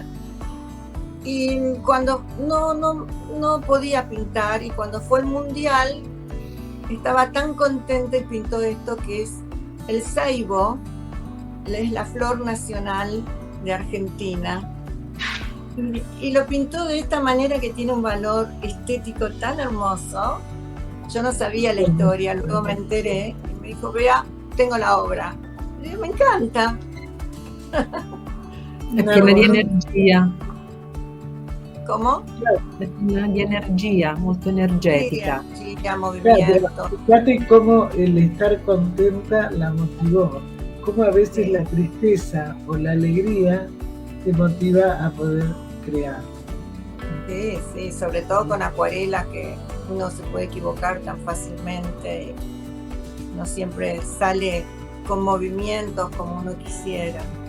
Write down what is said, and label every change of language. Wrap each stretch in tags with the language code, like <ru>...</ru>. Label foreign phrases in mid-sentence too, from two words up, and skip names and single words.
<es>Y cuando no podía pintar, y cuando fue el Mundial, estaba tan contenta y pintó esto que es el ceibo, es la flor nacional de Argentina. Y lo pintó de esta manera que tiene un valor estético tan hermoso. Yo no sabía la historia, luego me enteré y me dijo, vea, tengo la obra. Y dije, me encanta.</es> <it>Perché di energia.</it> <es>¿Cómo?</es> <it>Di energia, molto energetica.</it> <es>Sí, movimiento. Fíjate cómo el estar contenta la motivó, cómo a veces la tristeza o la alegría te motiva a poder crear. Sí, sobre todo con acuarelas, que uno se puede equivocar tan fácilmente, no siempre sale con movimientos como uno quisiera.</es>